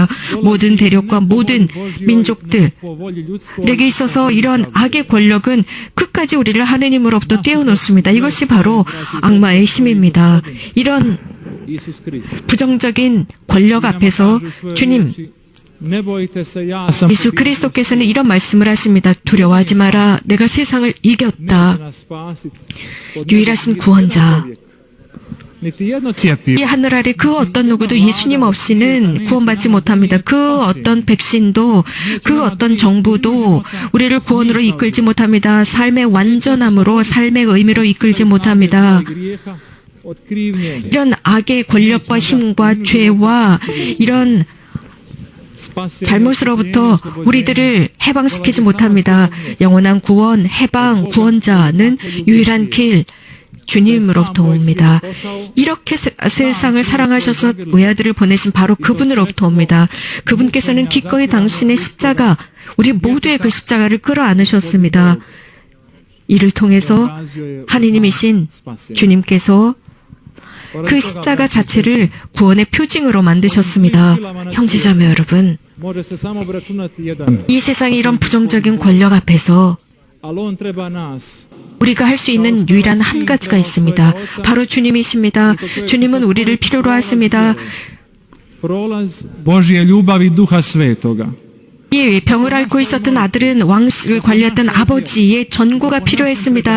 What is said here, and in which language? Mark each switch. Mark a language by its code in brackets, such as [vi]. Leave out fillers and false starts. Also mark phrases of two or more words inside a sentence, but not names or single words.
[ko] 모든 대륙과 모든 민족들에게 있어서 이러한 악의 권력은 끝까지 우리를 하느님으로부터 떼어놓습니다. 이것이 바로 악마의 힘입니다. 이런 부정적인 권력 앞에서 주님, [hr] Ne bojte se, ja sam [ko] 예수 그리스도께서는 이런 말씀을 하십니다. 두려워하지 마라. 내가 세상을 [hr] neće [ko] 이겼다. [hr] nas spasit od [ko] 유일하신 [hr] nekog [ko] 구원자. [hr] čovjeka. Niti jedno cjepivo. [ko] 이 하늘 아래 그 어떤 누구도 예수님 없이는 구원받지 못합니다. 그 어떤 백신도, 그 어떤 정부도 우리를 구원으로 이끌지 못합니다. 삶의 완전함으로, 삶의 의미로 이끌지 못합니다. [hr] grijeha, od krivnje. [ko] 이런 악의 권력과 힘과 죄와 이런 잘못으로부터 우리들을 해방시키지 못합니다. 영원한 구원, 해방, 구원자는 유일한 길, 주님으로부터 옵니다. 이렇게 세상을 사랑하셔서 외아들을 보내신 바로 그분으로부터 옵니다. 그분께서는 기꺼이 당신의 십자가, 우리 모두의 그 십자가를 끌어안으셨습니다. 이를 통해서 하느님이신 주님께서 그 십자가 자체를 구원의 표징으로 만드셨습니다. 형제자매 여러분, [hr] Može se samo obračunati jedan. [ko] 이 세상의 이런 부정적인 권력 앞에서 [hr] Ali on treba nas. [ko] 우리가 할 수 있는 유일한 한 가지가 있습니다. 바로 주님이십니다. 주님은 우리를 필요로 하십니다. [hr] Prolaz Božje ljubavi Duha Svetoga. [ko] 이 병을 앓고 있었던 아들은 왕실을 관리했던 아버지의 전구가 필요했습니다.